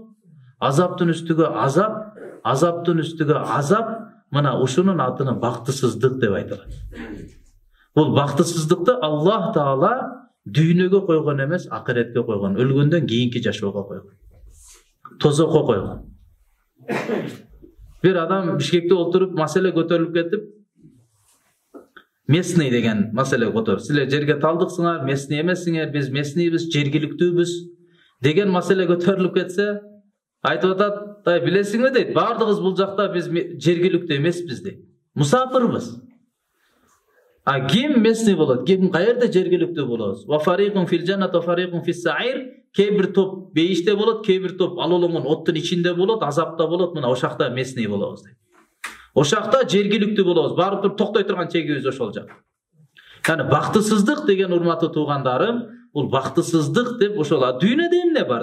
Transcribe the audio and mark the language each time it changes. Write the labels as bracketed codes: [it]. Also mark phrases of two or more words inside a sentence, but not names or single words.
[ky] Азаптын үстүгө азап, азаптын үстүгө азап, мына ушунун атына бактысыздык деп айтылат. Бул бактысыздыкты Аллах Таала дүйнөгө койгон эмес, акыретке койгон, өлгөндөн кийинки жашоого койгон. Тозокко койгон. Bir adam Бишкекте отуруп, маселе көтөрүлүп кетип, местный деген маселе көтөрүп, силер жерге талдыксыңар, местный эмессиңер, биз местныйбиз, жергиликтүүбүз деген маселе көтөрүлүп кетсе, айтып атат, билесиңби дейт, бардыгыбыз бул жакта биз жергиликтүү эмеспиз дейт. Мусафирбыз. А ким местный болот, ким каерде жергиликтүү болобуз? [ar] وفريق في الجنة وفريق في السعير. [ky] Кээ бир топ бейиште болот, кээ бир топ алолонгон оттун ичинде болот, азапта болот, мына ошакта местный болобуз дейт. Ошакта жергиликтүү болобуз, барып туруп токтой турган чегибиз ошол жак. Яны бактысыздык деген урматтуу туугандарым, бул бактысыздык деп ошол дүйнөдө эмне бар?